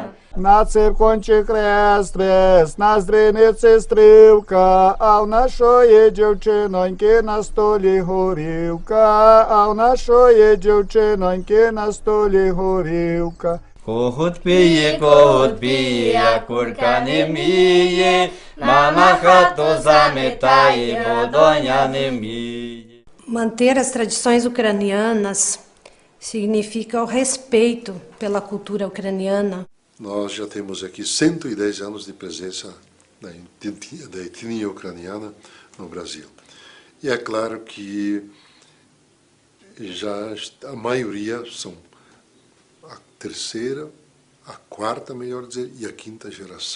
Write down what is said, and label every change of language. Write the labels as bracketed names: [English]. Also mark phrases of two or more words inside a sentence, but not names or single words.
[Ukrainian] На циркончі хрест, на здриниці стрілка, а в нашої дівчиноньки на столі горілка, а в нашої дівчиноньки на столі горілка. Когут піє, а курка не вміє, мама хату заметає, бо доня не вміє. [Portuguese] Manter as tradições ucranianas significa o respeito pela cultura ucraniana. Nós já temos aqui 110 anos de presença da etnia ucraniana no Brasil. E é claro que já a maioria são a terceira, a quarta, melhor dizer, e a quinta geração.